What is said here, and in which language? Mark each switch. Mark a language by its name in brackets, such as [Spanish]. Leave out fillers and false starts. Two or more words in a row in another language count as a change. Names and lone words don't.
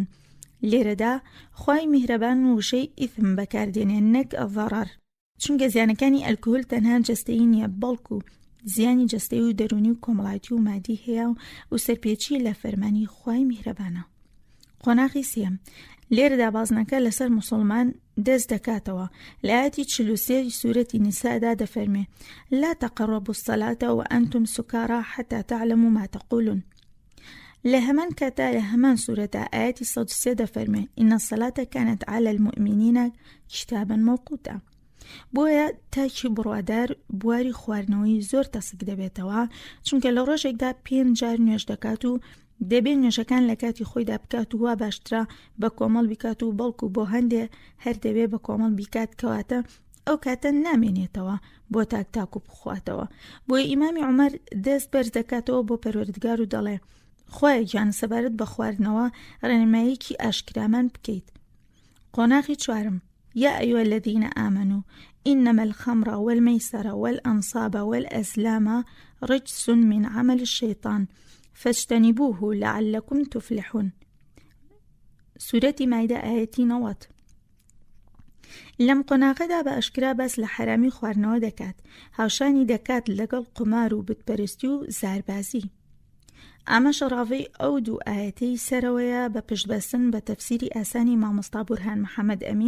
[Central Kurdish] لێرەدا خوای میهرەبان وشەی ئیثم بەکاردێنێن نەک ضەرەر، چونکە زیانەکانی ئەلکۆهۆل تەنها جەستەیی نییە بەڵکو زیانی جەستەیی و دەرونی و کۆمەڵایەتی و مادی هەیە و سەرپێچی لە فەرمانی خوای میهرەبانە. قۆناغی سێم، لێرەدا بازنەکە لەسەر موسڵمان دەست دەکاتەوە. لە ئاەتی 43 سورەتی نیسادا دەفەرمێ [Arabic] لا تقربوا الصلاة وأنتم سكارى حتى تعلموا ما تقولون. [Central Kurdish] لە هەمان کاتا لە هەمان سورەتا ئاەتی 103 دەفەرمێ [Arabic] إن الصلاة كانت على المؤمنين كتابا موقوتا. [Central Kurdish] بۆیە تاکی بڕوادار بواری خواردنەوەی زۆر تەسک دەبێتەوە، چونکە لە ڕۆژێکدا 5 جار نوێژ دەکات و دەبێت نوێژەکان لە کاتی خۆیدا بکات و وا باشترا بە کۆمەڵ بیکات و بەڵکو بۆ هەندێ هەر دەبێت بە کۆمەڵ بیکات کەواتە ئەو کاتە نامێنێتەوە بۆ تاکو بخواتەوە. بۆیە ئیمامی عومەر دەست بەرز دەکاتەوە بۆ پەروەردگار و دەڵێ خوایە گیان سەبارەت بە خواردنەوە ڕێنماییەکی ئاشکرامان بکەیت. قۆناغی چوارم، [Arabic] يا أيها الذين آمنوا إنما الخمر والميسر والأنصاب والأزلام رجس من عمل الشيطان فاجتنبوه لعلكم تفلحون. [Central Kurdish] سورة مائدة آيەتی 90. لەم قۆناغەدا بە ئەشکرا باس لە حرامی خواردنەوە دەکات، هاوشانی دەکات لەگەڵ قمار و بتپەرستی و زاربازی. ئامەش ڕاوەی ئەو دوو ئاەتەی سەرەوەیە بە پشتبەستن بە تەفسیری ئاسانی مامۆستا بورهان محەممەد ئەمین.